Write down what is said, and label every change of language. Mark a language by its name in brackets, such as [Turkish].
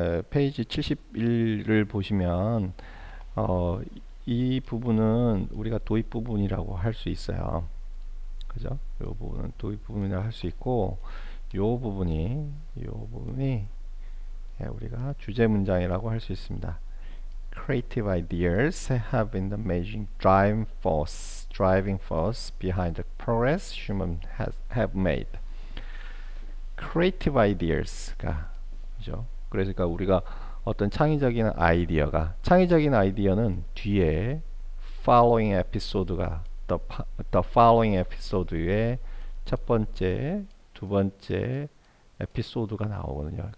[Korean] 페이지 71을 보시면 어, 이 부분은 우리가 도입 부분이라고 할 수 있어요. 그죠? 이 부분은 도입 부분이라고 할 수 있고, 이 부분이 우리가 주제 문장이라고 할 수 있습니다. [English] Creative ideas have been the major driving force behind the progress humans have made. [Korean] Creative ideas가, 그죠? 그러니까 우리가 어떤 창의적인 아이디어는 뒤에 [English] following episode [Korean] 가 [English] the following episode [Korean] 의 첫 번째, 두 번째 에피소드가 나오거든요.